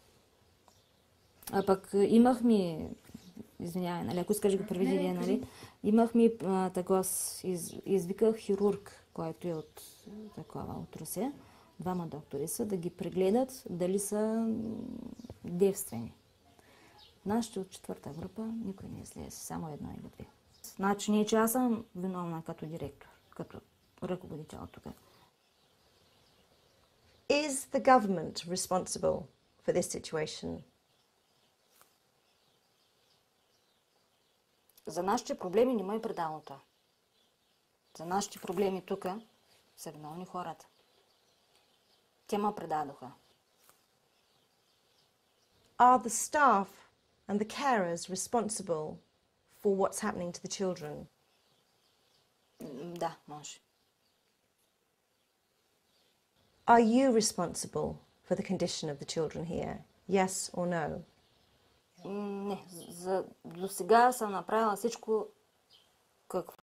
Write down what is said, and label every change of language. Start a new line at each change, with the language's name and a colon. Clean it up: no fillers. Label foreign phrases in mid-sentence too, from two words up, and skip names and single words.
Bulgarian: А пък имахме, извинявай, нали, ако искаш да го преведи, нали, имахме такова, извиках хирург, който е от такова, от Русе, 2 доктори са, да ги прегледат дали са девствени. Нашите от 4-та група никой не излезе, само 1 или 2. Значи не, че аз съм виновна като директор, като ръководител тук.
English: Is the government responsible for this situation?
Bulgarian: За нашите проблеми няма и предалното. За нашите проблеми тук са виновни хората. Те ме предадоха.
English: Are the staff and the carers responsible for what's happening to the children?
Bulgarian: Да, може.
English: Are you responsible for the condition of the children here? Yes or no?
Bulgarian: Не, до сега съм направила всичко,